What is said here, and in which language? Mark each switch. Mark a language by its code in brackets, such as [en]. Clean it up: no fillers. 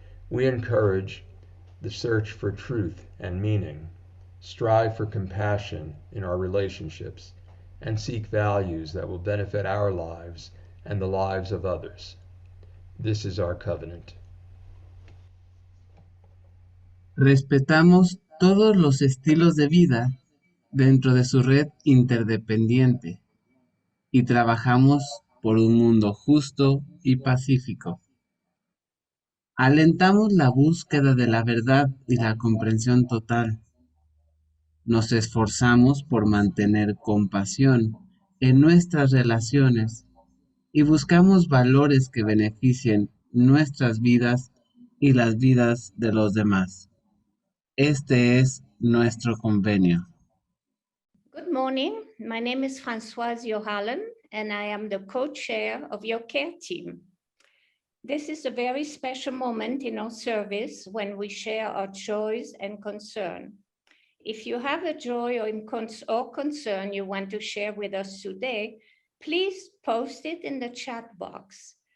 [en] We encourage the search for truth and meaning, strive for compassion in our relationships, and seek values that will benefit our lives and the lives of others. This is our covenant. [es] Respetamos todos los estilos de vida dentro de su red interdependiente y trabajamos por un mundo justo y pacífico. Alentamos la búsqueda de la verdad y la comprensión total. Nos esforzamos por mantener compasión en nuestras relaciones y buscamos valores que beneficien nuestras vidas y las vidas de los demás. Este es nuestro convenio. [en] Good morning. My name is Françoise Johallen, and I am the co-chair of your care team. This is a very special moment in our service when we share our joys and concern. If you have a joy or concern you want to share with us today, please post it in the chat box.